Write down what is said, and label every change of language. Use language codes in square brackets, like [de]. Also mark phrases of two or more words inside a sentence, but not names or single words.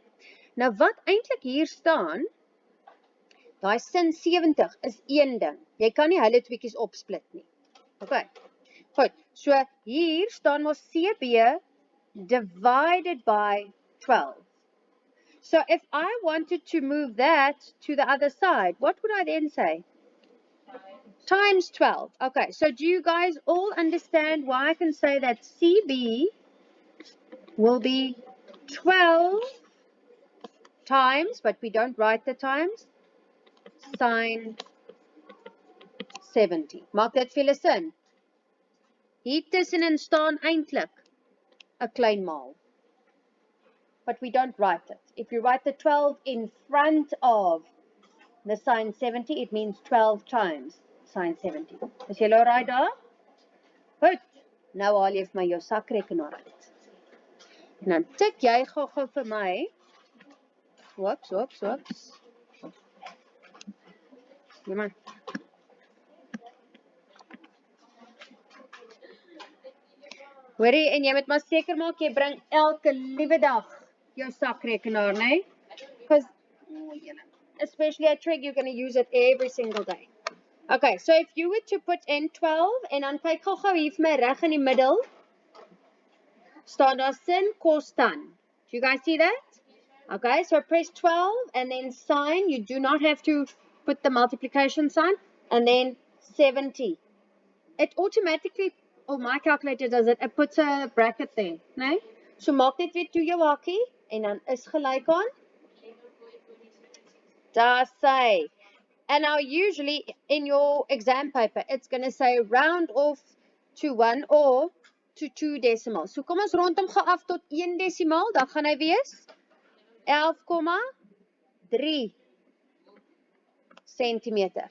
[af] Nou wat eintlik hier staan, daai sin 70 is een ding. Jy kan nie hulle tweeetjies opsplit nie. Okay. Goed. So hier staan ons CB [en] divided by [af] 12. [en] So if I wanted to move that to the other side, what would I then say? Times 12. Okay, so do you guys all understand why I can say that CB will be 12 times, but we don't write the times, sine 70. [af] Maak dit vir julle sin? Hier tussenin staan eintlik 'n klein maal. [en] But we don't write it. If you write the 12 in front of the sine 70, it means 12 times sine 70. [af] Is julle alright daar? Goed. Nou haal jy vir my jou sakrekenaar uit. En dan tik jy gou vir my. Whoops. Ja man. Hoorie, en jy moet maar seker maak jy bring elke liewe dag jou sakrekenaar, nee? [en] Because especially at Trig, you're going to use it every single day. Okay, so if you were to put in 12, [af] en dan kyk gou hier vir my reg in die middel, staan daar sin, cos, tan. [en] Do you guys see that? Okay, so press 12, and then sine, you do not have to put the multiplication sign, and then 70. It automatically, my calculator does it puts a bracket there, [af] nee? So maak dit weer toe jou hakkie, en dan is gelyk aan. Daar sê. [en] And now usually in your exam paper, it's going to say round off to 1 or to 2 decimals. [af] So kom ons rondom gou af tot 1 desimaal, dan gaan hy wees 11,3 centimeter.